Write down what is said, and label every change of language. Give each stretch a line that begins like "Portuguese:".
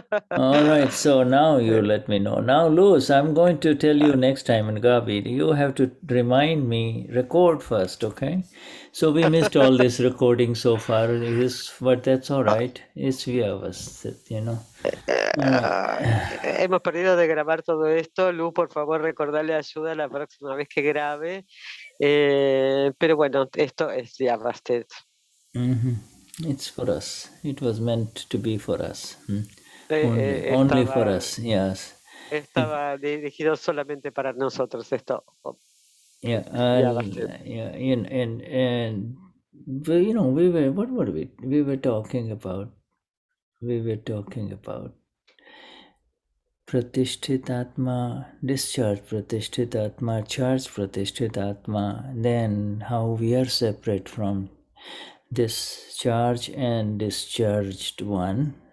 English: All right, so now you let me know. Now, Luz, I'm going to tell you next time in Gabi. You have to remind me, record first, okay? So we missed all this recording so far, but that's all right. It's Vyavasthit, you know. All right.
Spanish: Hemos perdido de grabar todo esto. Lu, por favor, recordarle ayuda la próxima vez que grabe. Pero bueno, esto es Vyavasthit.
English: It's for us. It was meant to be for us. Only for us, yes.
Spanish: Estaba dirigido solamente para nosotros esto.
English: Yeah, Vyavasthit. yeah, and you know, we were what were we were talking about? We were talking about Pratishthitatma, discharge Pratishthitatma, charge Pratishthitatma, then how we are separate from this charge and discharged one.